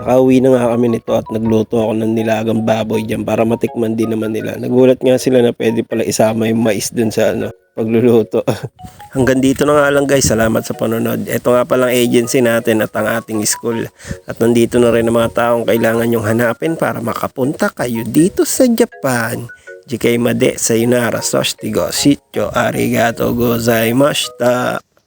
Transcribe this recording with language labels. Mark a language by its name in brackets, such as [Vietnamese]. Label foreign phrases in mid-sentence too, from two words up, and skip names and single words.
[Filipino] Nakauwi na nga kami nito at nagluto ako ng nilagang baboy dyan para matikman din naman nila. Nagulat nga sila na pwede pala isama yung mais dun sa pagluluto. Hanggang dito na nga lang guys. Salamat sa panonood. Ito nga palang agency natin at ang ating school. At nandito na rin ang mga taong kailangan nyong hanapin para makapunta kayo dito sa Japan. JK Made, sayonara, soshitigo, shityo, arigato gozaimashita.